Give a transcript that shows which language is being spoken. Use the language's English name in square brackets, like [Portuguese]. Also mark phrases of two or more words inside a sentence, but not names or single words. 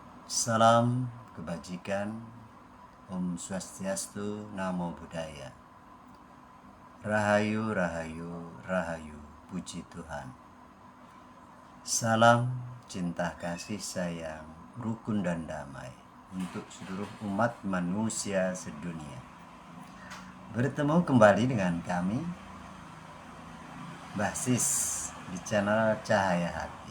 [Indonesian] Salam kebajikan, [Balinese] Om Swastiastu, [Pali] Namo Buddhaya. [Indonesian] Rahayu, rahayu, rahayu, puji Tuhan. Salam cinta kasih sayang, rukun dan damai untuk seluruh umat manusia sedunia. Bertemu kembali dengan kami, Basis, di channel Cahaya Hati.